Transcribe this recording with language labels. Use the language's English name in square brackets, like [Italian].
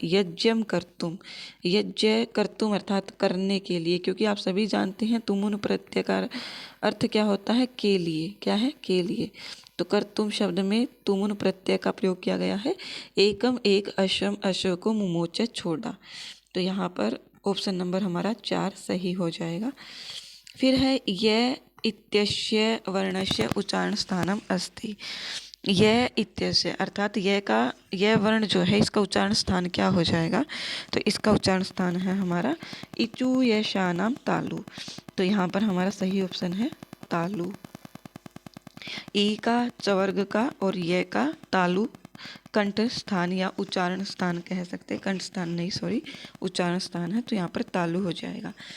[Sanskrit] यज्ञम कर्तुम, [Hindi] यज्ञ कर्तुम अर्थात करने के लिए, क्योंकि आप सभी जानते हैं तुमुन प्रत्यय का अर्थ क्या होता है, के लिए। क्या है, के लिए। तो कर्तुम शब्द में तुमुन प्रत्यय का प्रयोग किया गया है। एकम, एक अश्वम, अश्व को मुमोच छोड़ा। तो यहाँ पर ऑप्शन नंबर हमारा 4 सही हो जाएगा। [Sanskrit] फिर है य इत्यस्य वर्णस्य उच्चारण स्थानम अस्ति। [Hindi] य इत्यस्य अर्थात यह वर्ण जो है इसका उच्चारण स्थान क्या हो जाएगा, तो इसका उच्चारण स्थान है हमारा [Sanskrit] इचू यशानाम तालु। [Hindi] तो यहाँ पर हमारा सही ऑप्शन है तालु। ई का चवर्ग का और ये का तालु कंठ स्थान या उच्चारण स्थान कह सकते हैं, कंठ स्थान नहीं सॉरी उच्चारण स्थान है, तो यहाँ पर तालु हो जाएगा।